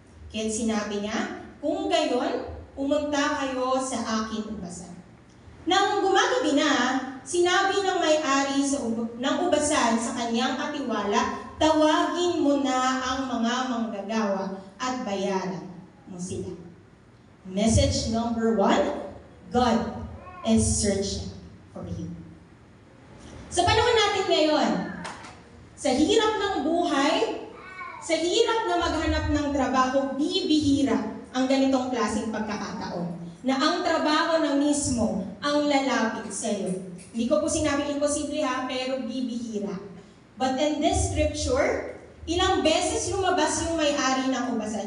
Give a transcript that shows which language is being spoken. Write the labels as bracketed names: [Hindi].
[Filipino] Kaya sinabi niya, kung gayon, pumunta kayo sa aking ubasan. Nang gumagabi na, sinabi ng may-ari ng ubasan sa kanyang katiwala, tawagin mo na ang mga manggagawa at bayaran mo sila. [English] Message number 1, God is searching for you. [Filipino] Sa panahon natin ngayon, sa hirap ng buhay, sa hirap na maghanap ng trabaho, bibihira ang ganitong klaseng pagkakataon. Na ang trabaho na mismo ang lalapit sa iyo. Hindi ko po sinabi imposible ha, pero bibihira. [English] But in this scripture, [Filipino] ilang beses lumabas yung may-ari ng ubasan.